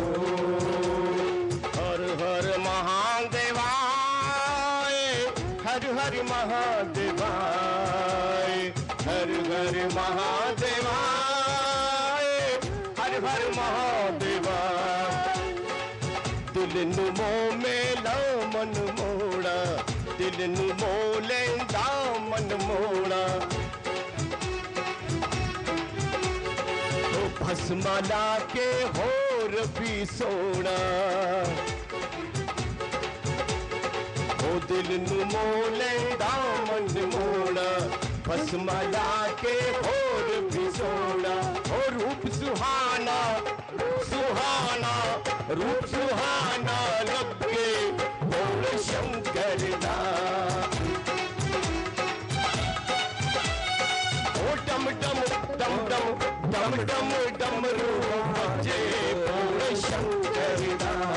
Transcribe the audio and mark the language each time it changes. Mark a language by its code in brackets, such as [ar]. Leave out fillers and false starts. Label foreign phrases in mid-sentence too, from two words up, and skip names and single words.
[sa] हर हर महादेवाय, हर हर महादेवाय, हर हर महादेवाय, हर हर महादेवाय। [pa] ਦਿਲ ਨੂੰ ਮੋਹ ਮੇਲਾ ਮਨ ਮੋੜਾ, ਦਿਲ ਨੂੰ ਮੋਹ ਲੈਂਦਾ ਮਨ ਮੋੜਾ। ਓ ਭਸਮਾ ਲਾ ਕੇ ਹੋਰ ਭੀ ਸੋਨਾ, ਓ ਦਿਲ ਨੂੰ ਮੋਹ ਲੈਂਦਾ ਮਨ ਮੋੜਾ। ਭਸਮਾ ਲਾ ਕੇ ਹੋਰ ਭੀ ਸੋਨਾ। ਓ ਰੂਪ ਸੁਹਾਣਾ, ਸੁਹਾਣਾ, ਰੂਪ ਸੁਹਾਣਾ ਲੱਗੇ ਭੋਲੇ ਸ਼ੰਕਰ ਦਾ। ਓ ਡਮ ਡਮ ਡਮ ਡਮ ਡਮ ਡਮ ਡਮਰੂ ਵੱਜੇ ਭੋਲੇ ਸ਼ੰਕਰ ਦਾ।